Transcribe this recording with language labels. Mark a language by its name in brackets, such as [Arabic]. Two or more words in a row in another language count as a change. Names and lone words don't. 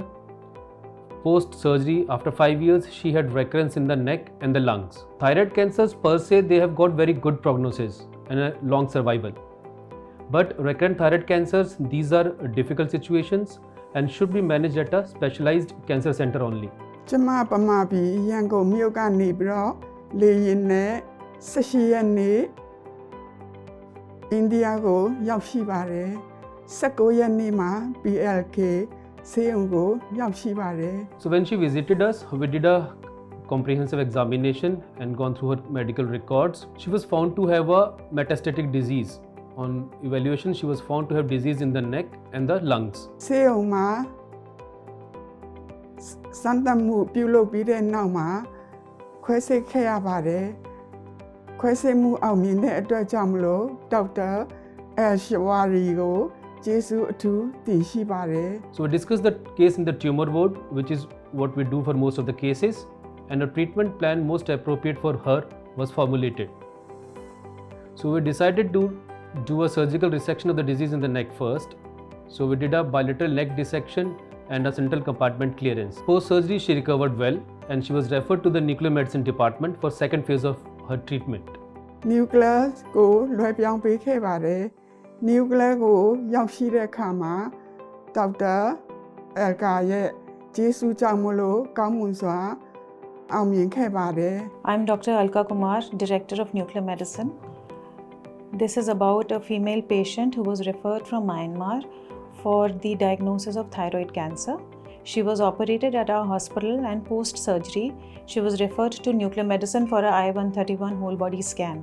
[English] Post-surgery, after 5 years, she had recurrence in the neck and the lungs. Thyroid cancers per se, they have got very good prognosis and a long survival. But recurrent thyroid cancers, these are difficult situations and should be managed at a specialized cancer center only. [Burmese] ကျမပမာပြည်ရန်ကုန်မြို့ကနေပြီးတော့လေရင်နဲ့18ရက်နေ့အိန္ဒိယကိုရောက်ရှိပါတယ်19ရက်နေ့မှာ BLK ဆေးရုံကိုရောက်ရှိပါတယ် [English] So when she visited us, we did a comprehensive examination and gone through her medical records. She was found to have a metastatic disease. On evaluation, she was found to have disease in the neck and the lungs. [Burmese] ဆေးရုံမှာစမ်းသပ်မှုပြုလုပ်ပြီးတဲ့နောက်မှာခွဲစိတ်ခဲ့ရပါတယ်ခွဲစိတ်မှုအောင်မြင်တဲ့အတွက်ကြောင့်မလို့ဒေါက်တာရှဝါရီကိုကျေးဇူးအထူးတင်ရှိပါတယ် [English] So we discussed the case in the tumor ward, which is what we do for most of the cases, and a treatment plan most appropriate for her was formulated. So we decided to do a surgical resection of the disease in the neck first. So we did a bilateral neck dissection and a central compartment clearance. Post-surgery, she recovered well and she was referred to the nuclear medicine department for second phase of her treatment. [Burmese] Nuclear ကိုလွှဲပြောင်းပေးခဲ့ပါတယ် Nuclear ကိုရောက်ရှိတဲ့အခါမှာဒေါက်တာအယ်ကာရဲ့ကျေးဇူးကြောင့်မလို့ကောင်းမွန်စွာအောင်မြင်ခဲ့ပါတယ် [English] I'm Dr. Alka Kumar, Director of Nuclear Medicine. This is about a female patient who was referred from Myanmar for the diagnosis of thyroid cancer. She was operated at our hospital and post-surgery, she was referred to nuclear medicine for a I-131 whole body scan.